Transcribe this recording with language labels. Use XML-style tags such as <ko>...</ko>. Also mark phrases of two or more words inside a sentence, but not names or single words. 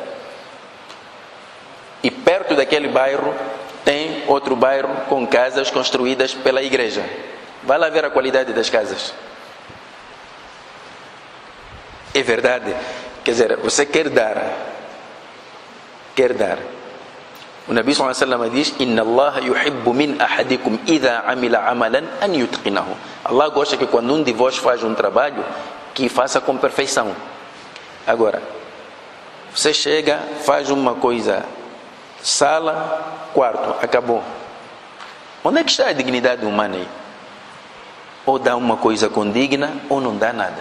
<pt>E perto daquele bairro tem outro bairro com casas construídas pela igreja. Vai lá ver a qualidade das casas. É verdade. Quer dizer, você quer dar.</pt> <ar>O Nabi صلى الله عليه وسلم diz: إن الله يحب من أحدكم إذا عمل عملا أن يتقنه.</ar> <pt>Allah gosta que quando um de vós faz um trabalho, que faça com perfeição. Agora, você chega, faz uma coisa, sala, quarto, acabou. Onde é que está a dignidade humana aí? Ou dá uma coisa condigna, ou não dá nada.</pt>